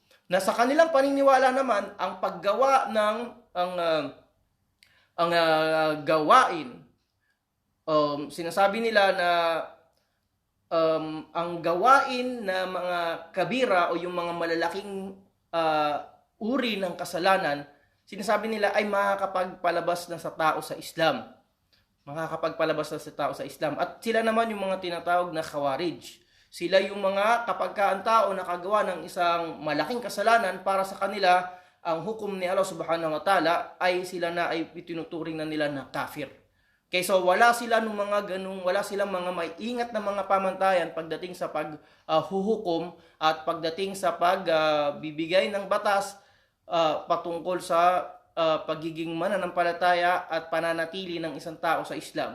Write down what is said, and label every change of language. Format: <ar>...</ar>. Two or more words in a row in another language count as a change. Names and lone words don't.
<tl>Na sa kanilang paniniwala naman, ang paggawa ng gawain, sinasabi nila na ang gawain na mga kabira o yung mga malalaking uri ng kasalanan, sinasabi nila ay makakapagpalabas na sa tao sa Islam. At sila naman yung mga tinatawag na Khawarij. Sila yung mga kapag ang tao nakagawa ng isang malaking kasalanan, para sa kanila ang hukom ni Allah</tl> <ar>سبحانه وتعالى</ar> <tl>ay sila na ay itinuturing na nila na kafir. Okay, so wala silang mga maiingat na mga pamantayan pagdating sa paghuhukom at pagdating sa pagbibigay ng batas patungkol sa pagiging mananampalataya at pananatili ng isang tao sa Islam.</tl>